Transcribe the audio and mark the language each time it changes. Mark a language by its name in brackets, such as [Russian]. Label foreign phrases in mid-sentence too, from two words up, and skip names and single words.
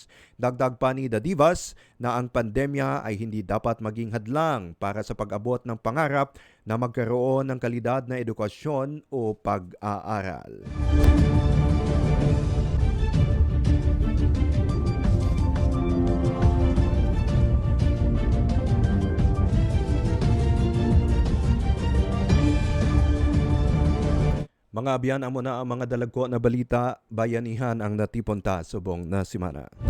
[Filipino] Dagdag pa ni Dadivas na ang pandemya ay hindi dapat maging hadlang para sa pag-abot ng pangarap na magkaroon ng kalidad na edukasyon o pag-aaral. [Hiligaynon] Mga abyan, amo na ang mga dalagko na balita, bayanihan ang natipunta subong na simana.